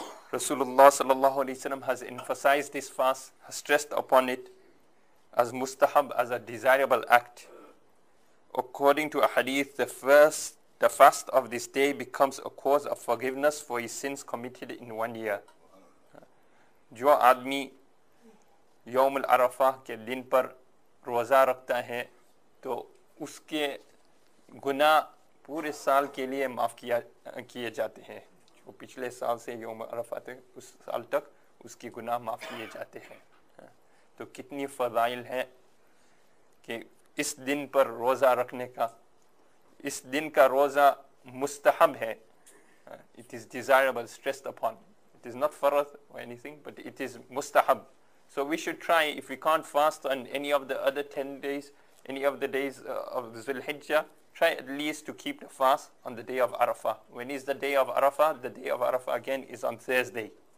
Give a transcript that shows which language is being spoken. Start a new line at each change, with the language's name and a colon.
English: Rasulullah sallallahu alaihi wasallam has emphasized this fast, has stressed upon it as mustahab, as a desirable act. According to a hadith, the fast of this day becomes a cause of forgiveness for his sins committed in 1 year.
Hindi: जो आदमी यौम अल-अरफा के दिन पर रोज़ा रखता है तो उसके गुनाह पूरे साल के लिए माफ़ किए जाते हैं। जो पिछले साल से यौम अरफा तक उस साल तक उसके गुनाह माफ़ किए जाते हैं। तो कितनी फ़ज़ाइल है कि इस दिन पर रोज़ा रखने का, इस दिन का रोज़ा मुस्तहब है.
English: It is desirable, stressed upon. It is not farad or anything, but it is mustahab. So we should try, if we can't fast on any of the other 10 days, any of the days of the Dhul Hijjah, try at least to keep the fast on the day of Arafah. When is the day of Arafah? The day of Arafah again is on Thursday.